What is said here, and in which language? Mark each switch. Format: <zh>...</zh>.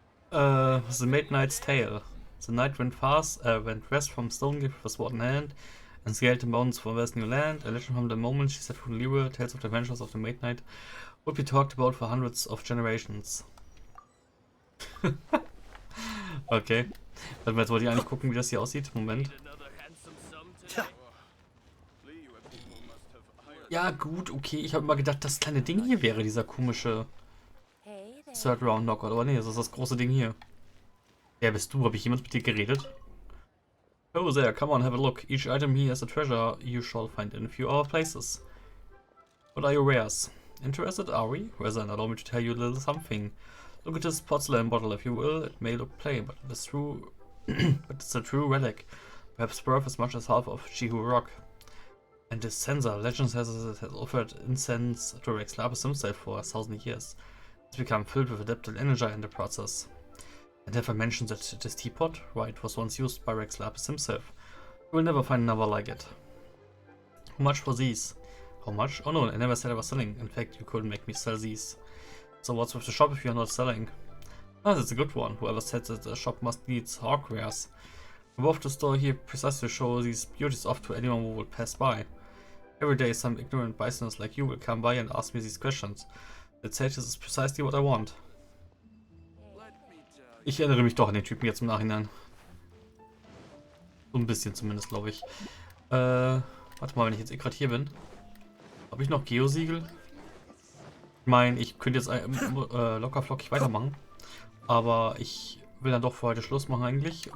<en>The Maid Knight's Tale. The knight went west from Stonegate with a sword in hand, and scaled the mountains for a vast new land. A legend from the moment she set foot in Liyue, tales of the adventures of the Maid Knight, would be talked about for hundreds of generations. Okay.</en> <de>Dann wollte ich eigentlich gucken, wie das hier aussieht. Moment. Ja, gut, okay. Ich habe immer gedacht, das kleine Ding hier wäre dieser komische Third Round Knockout. Aber nee, das ist das große Ding hier. Wer bist du? Habe ich jemand mit dir geredet?</de> <en>Oh there, come on, have a look. Each item here is a treasure you shall find in a few other places. What are your wares? Interested, are we? Well then, allow me to tell you a little something. Look at this porcelain bottle, if you will. It may look plain, but it is true. But it's a true relic. Perhaps worth as much as half of Jihu Rock. And this censer, legend says it has offered incense to Rex Lapis himself for 1,000 years. It's become filled with adapted energy in the process. And have I mentioned that this teapot? Right, it was once used by Rex Lapis himself. You will never find another like it. How much for these? How much? Oh no, I never said I was selling. In fact, you couldn't make me sell these. So what's with the shop if you're not selling? Ah, that's a good one. Whoever said that the shop must need hardwares. Above the store here precisely to show these beauties off to anyone who will pass by. Every day some ignorant bystanders like you will come by and ask me these questions. Let's say this is precisely what I want.</en> <de>Ich erinnere mich doch an den Typen jetzt im Nachhinein. So ein bisschen zumindest, glaube ich. Warte mal, wenn ich jetzt gerade hier bin. Habe ich noch Geosiegel? Ich meine, ich könnte jetzt locker flockig weitermachen. Aber ich will dann doch für heute Schluss machen eigentlich.</de>